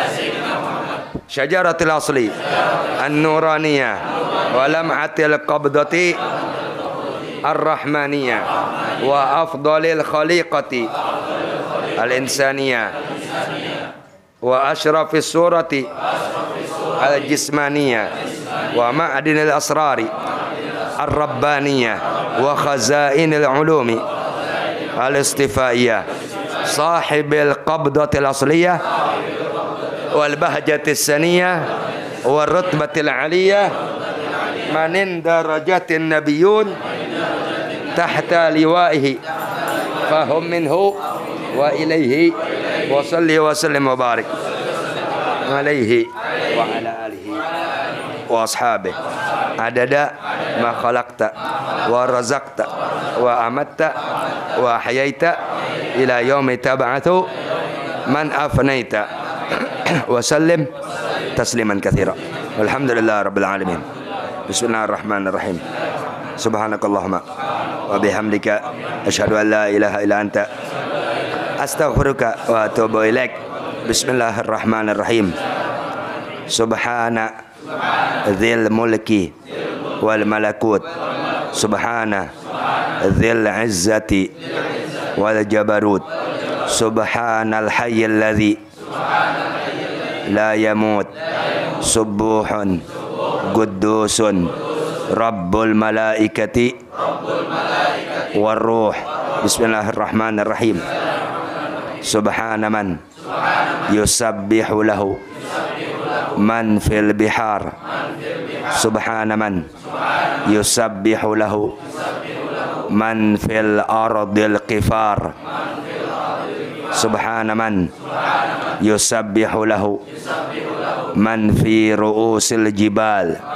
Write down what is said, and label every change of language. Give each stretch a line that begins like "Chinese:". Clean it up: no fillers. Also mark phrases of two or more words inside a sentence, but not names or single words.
Arabic: شجرة الأصل النورانية ولمعة القبضة الرحمانية وأفضل الخليقة الإنسانية وأشرف الصورة الجسمانية ومعادن الأسرار الربانية وخزائن العلوم الاصطفائية صاحب القبضة الأصلية والبهجة السنية والرتبة العلية من اندرجت النبيون تحت لوائه فهم منه وإليه وصل وسلم وبارك عليه وعلى آله وأصحابه عدد ما خلقت ورزقت وأمت وأحييت إلى يوم تبعث من أفنيت وسلم تسليما كثيرا والحمد لله رب العالمين. بسم الله الرحمن الرحيم. سبحانك اللهم وبحمدك أشهد أن لا إله إلا أنت أستغفرك وأتوب إليك. بسم الله الرحمن الرحيم. سبحان ذي الملك والملكوت سبحان ذي العزة والجبروت سبحان الحي الذي لا يموت سبوح قدوس رب الملائكة والروح. بسم الله الرحمن الرحيم. سبحان من يسبح له من في البحار سبحان من يسبح له من في الأرض القفار سبحان من يسبح له من في رؤوس الجبال